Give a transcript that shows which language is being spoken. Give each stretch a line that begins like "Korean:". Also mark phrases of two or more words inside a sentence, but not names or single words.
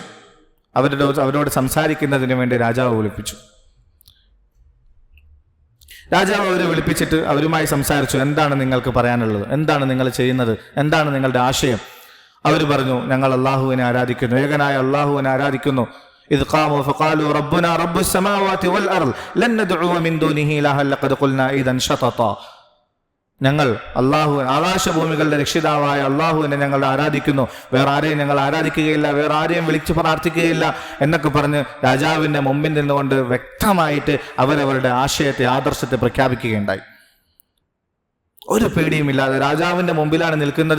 Malayalam: അവരോട് സംസാരിക്കുന്നതിന് വേണ്ടി രാജാവ് വിളിപ്പിച്ചു. രാജാവ് അവരെ വിളിപ്പിച്ചിട്ട് അവരുമായി സംസാരിച്ചു. എന്താണ് നിങ്ങൾക്ക് പറയാനുള്ളത്? എന്താണ് നിങ്ങൾ ചെയ്യുന്നത്? എന്താണ് നിങ്ങളുടെ ആശയം? അവർ പറഞ്ഞു, ഞങ്ങൾ അള്ളാഹുവിനെ ആരാധിക്കുന്നു, ഏകനായ അള്ളാഹുവിനെ ആരാധിക്കുന്നു.
Arabic: إذ قاموا فقالوا ربنا رب السماوات والأرض لن ندعو من دونه إلها لقد قلنا إذا شططا.
Malayalam: ഞങ്ങൾ ആകാശഭൂമികളുടെ രക്ഷിതാവായ അള്ളാഹുവിനെ ഞങ്ങൾ ആരാധിക്കുന്നു, വേറെ ആരെയും ഞങ്ങൾ ആരാധിക്കുകയില്ല, വേറെ ആരെയും വിളിച്ചു പ്രാർത്ഥിക്കുകയില്ല എന്നൊക്കെ പറഞ്ഞ് രാജാവിൻ്റെ മുമ്പിൽ നിന്നുകൊണ്ട് വ്യക്തമായിട്ട് അവരവരുടെ ആശയത്തെ, ആദർശത്തെ പ്രഖ്യാപിക്കുകയുണ്ടായി. ഒരു പേടിയുമില്ലാതെ രാജാവിൻ്റെ മുമ്പിലാണ് നിൽക്കുന്നത്.